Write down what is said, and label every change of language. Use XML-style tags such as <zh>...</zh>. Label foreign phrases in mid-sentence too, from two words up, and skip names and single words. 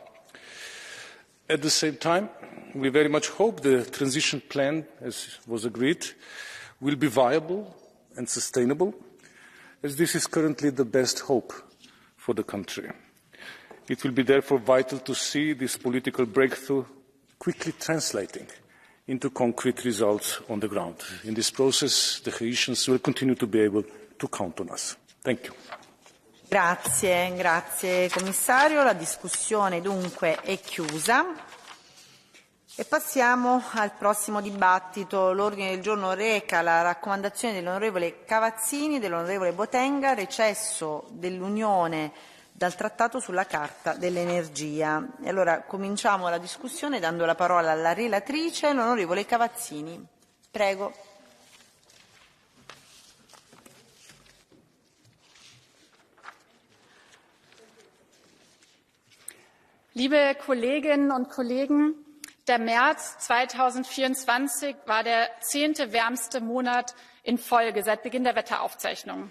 <en>At the same time, we very much hope the transition plan, as was agreed, will be viable and sustainable, as this is currently the best hope for the country. It will be therefore vital to see this political breakthrough quickly translating into concrete results on the ground. In this process, the Haitians will continue to be able to count on us. Thank you.</en> <it>Grazie Commissario. La discussione dunque è chiusa e passiamo al prossimo dibattito. L'ordine del giorno reca la raccomandazione dell'onorevole Cavazzini e dell'onorevole Botenga, recesso dell'Unione dal Trattato sulla Carta dell'Energia. E allora cominciamo la discussione dando la parola alla relatrice, l'onorevole Cavazzini. Prego.</it> <de>Liebe Kolleginnen und Kollegen, der März 2024 war der 10. wärmste Monat in Folge seit Beginn der Wetteraufzeichnungen.</de>